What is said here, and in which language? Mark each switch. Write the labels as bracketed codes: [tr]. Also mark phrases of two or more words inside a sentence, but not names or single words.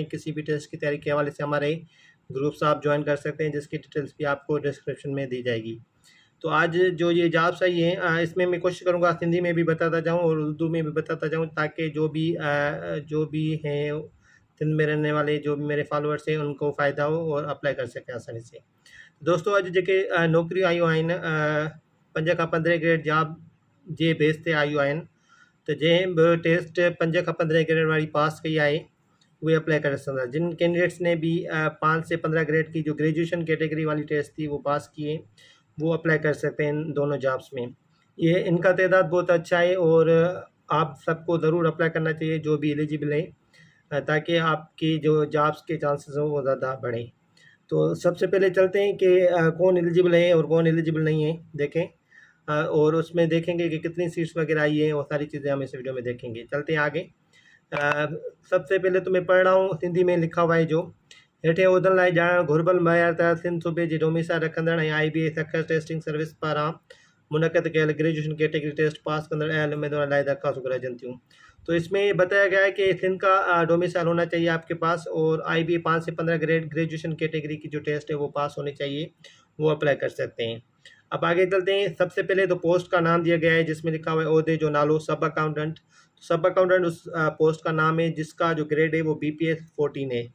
[hi] किसी भी टेस्ट की तैयारी के हवाले से हमारे ग्रुप्स आप ज्वाइन कर सकते हैं जिसकी डिटेल्स भी आपको डिस्क्रिप्शन में दी जाएगी। तो आज जो ये जॉब्स आई हैं, इसमें मैं कोशिश करूँगा हिंदी में भी बताता जाऊँ और उर्दू में भी बताता जाऊँ, ताकि जो भी हैं सिंध में रहने वाले जो भी मेरे फॉलोअर्स हैं उनको फ़ायदा हो और अप्लाई कर सकें आसानी से। दोस्तों, [sd] अॼु जेके नौकरियूं आयूं आहिनि, 5 खां 15 [en] grade job [sd] जे बेस ते आयूं आहिनि। तो जंहिं बि टेस्ट 5 खां 15 ग्रेड वाली पास कई आहे उहे अप्लाई करे सघंदा। [hi] जिन कैंडिडेट्स ने भी 5 से 15 ग्रेड की जो [en] graduation category [hi] वाली टेस्ट थी वो पास की है, वो अप्लाई कर सकते हैं इन दोनों जॉब्स में। ये इनका तादाद बहुत अच्छा है और आप सबको ज़रूर अप्लाई करना चाहिए जो भी एलिजिबल है, ताकि आपकी जो जॉब्स के चांसेस हो वो ज़्यादा बढ़ें। तो सबसे पहले चलते हैं कि कौन एलिजिबल है और कौन एलिजिबल नहीं है, देखें। और उसमें देखेंगे कि कितनी सीट्स वगैरह आई हैं और सारी चीज़ें हम इस वीडियो में देखेंगे। चलते हैं आगे। सबसे पहले तो मैं पढ़ रहा हूँ, हिंदी में लिखा हुआ है जो [sd] हेठे उहदनि लाइ ॼाणण घुरिबल मयार त सिंध सूबे जी डोमिसाइल रखंदड़ ऐं IBA अखर [en] testing service [sd] पारां मुनक़द कयल [en] graduation category test [sd] पास कंदड़ अहल उम्मीदवार लाइ दरख़्वास्तूं घुराइजनि थियूं। [hi] तो इसमें ये बताया गया है कि सिंध का डोमिसाइल होना चाहिए आपके पास और IBA 5 से 15 [en] grade graduation category [hi] की जो टेस्ट है वो पास होनी चाहिए, वो अप्लाई कर सकते हैं। अब आगे चलते हैं। सबसे पहले तो पोस्ट का नाम दिया गया है जिसमें लिखा हुआ है [sd] ओहदे जो नालो [en] sub accountant. sub accountant [hi] उस पोस्ट का नाम है जिसका जो ग्रेड है वो BPS 14 है।